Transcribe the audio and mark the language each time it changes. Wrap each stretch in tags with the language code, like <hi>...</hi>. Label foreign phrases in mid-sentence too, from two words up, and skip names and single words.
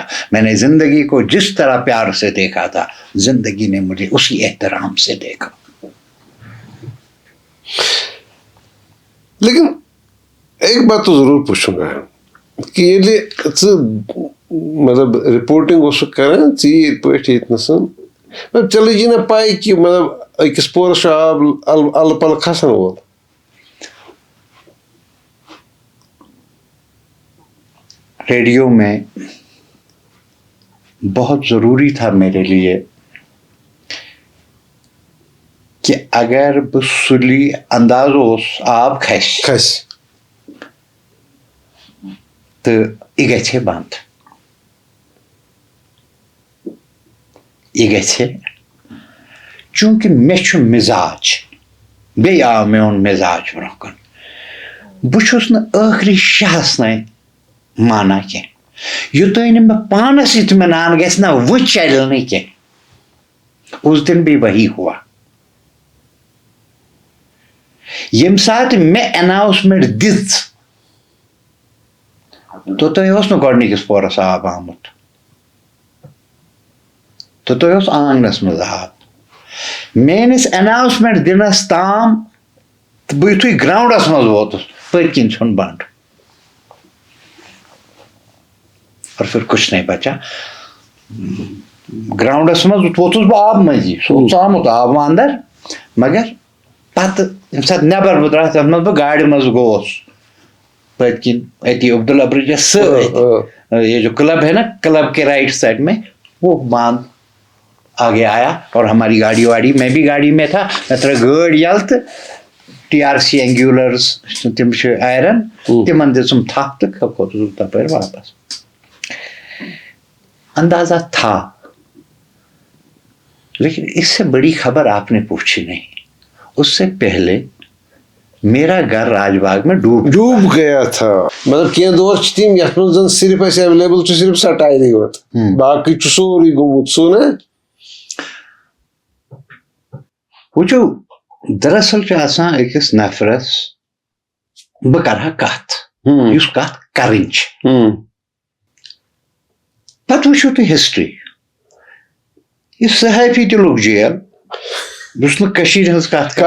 <ur>میں نے زندگی کو جس طرح پیار سے دیکھا تھا، زندگی نے مجھے اسی احترام سے دیکھا. لیکن ایک بات تو ضرور پوچھوں گا کہ یہ مطلب رپورٹنگ</ur> <ks>اس کران ژیٖرۍ پٲٹھۍ ییٚتنَسَن مطلب چلے جی نا پاے کہ مطلب أکِس پورس چھُ آب اَلہٕ پَلہٕ کھسان وول.</ks> <ur>ریڈیو میں بہت ضروری تھا میرے لیے کہ اگر</ur> <ks>بہٕ سُلی انداز اوس آب کھسہِ تہٕ یہِ گژھِ بنٛد، یہِ گژھِ، چوٗنٛکہِ مےٚ چھُ مِزاج، بیٚیہِ آو میون مِزاج برونٛہہ کُن. بہٕ چھُس نہٕ ٲخری شاہس تام مانا کینٛہہ یوٚتانۍ نہٕ مےٚ پانس اطمینان گژھِ نہ وۄنۍ چلہِ نہٕ کینٛہہ.</ks> <ur>اس دن بھی وہی ہوا.</ur> <ks>ییٚمہِ ساتہٕ مےٚ اناؤسمنٹ دِژ توٚتانۍ اوس نہٕ گۄڈٕنِکِس پورس آب آمُت، توٚتانۍ اوس آنٛگنس منٛز آب. میٲنِس اناؤسمنٹ دِنس تام تہٕ بہٕ یِتھُے گراونڈس منٛز ووتُس پٔتۍ کِنۍ ژھُن بنٛد</ks> <ur>اور پھر کچھ نہیں بچا.</ur> <ks>گراؤنڈس منٛز ووتُس بہٕ آبہٕ مٔنٛزی، سُہ اوس آمُت آب اندر، مگر پتہٕ ییٚمہِ ساتہٕ نٮ۪بر بہٕ درٛاس تتھ منٛز بہٕ گاڑِ منٛز گوس پٔتۍ کِنۍ أتی عبداللہ برجس سۭتۍ،</ks> <ur>یہ جو کلب ہے نا، کلب کے</ur> <en>right side</en> <ur>میں وہ باندھ آگے آیا اور ہماری گاڑی واڑی، میں بھی گاڑی میں تھا،</ur> <ks>میں ترٛٲو گٲڑۍ یلہٕ تہٕ TRC اینگیولرز تِم چھِ آیرن تِمن دِژٕم تھپھ تہٕ کھوٚتُس بہٕ تپٲرۍ واپس.</ks> <ur>اندازہ تھا، لیکن اس سے بڑی خبر آپ نے پوچھی نہیں. اس سے پہلے میرا گھر راج باغ میں ڈوب گیا تھا.</ur> <ks>مطلب کینٛہہ دور چھِ تِم یتھ منٛز زن صرف اسہِ ایویلیبل چھُ صرف سٹایلٕے یوت، باقٕے چھُ سورُے گوٚمُت سُہ نا. وٕچھو دراصل چھُ آسان أکِس نفرس بہٕ کرٕ ہا کتھ یُس کتھ کرٕنۍ چھِ، پتہٕ وٕچھِو تُہۍ ہسٹری یہِ صحافی تہِ لوٚگ جیل بہٕ چھُس نہٕ کٔشیٖرِ ہٕنٛز کتھ کران</ks>